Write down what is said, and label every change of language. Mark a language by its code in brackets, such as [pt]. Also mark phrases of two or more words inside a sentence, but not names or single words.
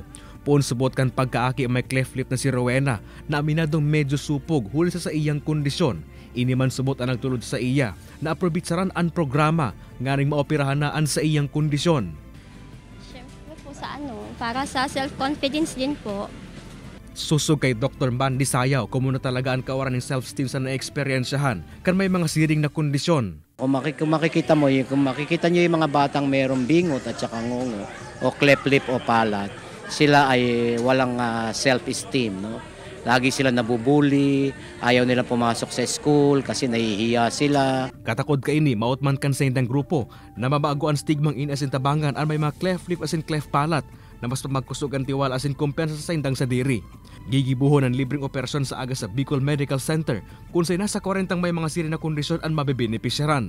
[bik] Poon subot kan pagkaaki ang may cleft lip na si Rowena na aminadong medyo supog huli sa iyang kondisyon. Ini man subot ang nagtulod sa iya na aprobitsaran ang programa ngaring maoperahan na ang sa iyang kondisyon. [tl] Siyempre po sa para sa self-confidence din po. [bik] Susog kay Dr. Mandy Sayaw, kung talaga ang kawaran ng self-esteem sa na-eksperyensyahan kan may mga siring na kondisyon. [tl] Kung makikita mo, kung makikita nyo yung mga batang mayroong bingot at saka ngungo o [en] cleft lip [tl] o palat, sila ay walang self-esteem. No? Lagi sila nabubuli, ayaw nila pumasok sa school kasi nahihiya sila. [bik] Katakod ka ini, maot man kan sa indang grupo na mabago ang stigmang inasintabangan ang may mga [en] cleft lip [bik] asin [en] cleft palat [bik] na mas magkusog ang tiwala asin kumpensa sa indang sadiri. Gigibuhon ang libreng operasyon sa aga sa Bicol Medical Center kung sa nasa 40 may mga siri na kondisyon ang mabebenepisyaran.